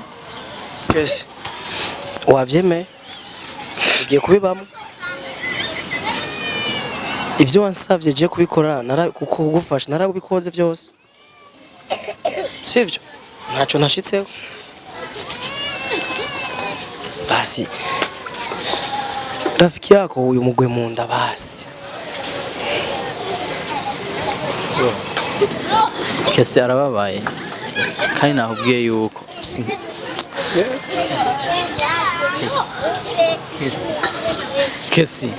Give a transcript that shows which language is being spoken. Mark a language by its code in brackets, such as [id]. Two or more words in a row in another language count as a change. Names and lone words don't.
[rn] Kessy wavyeme ugiye kubibamo ivyo wansavye je kubikora kuko kugufasha narabikoze vyose sivyo ntaco nashitseho basi [sw] rafiki yako [rn] uyu mugwe mu nda basi Kessy arababaye kandi nakubwiye yuko Kessy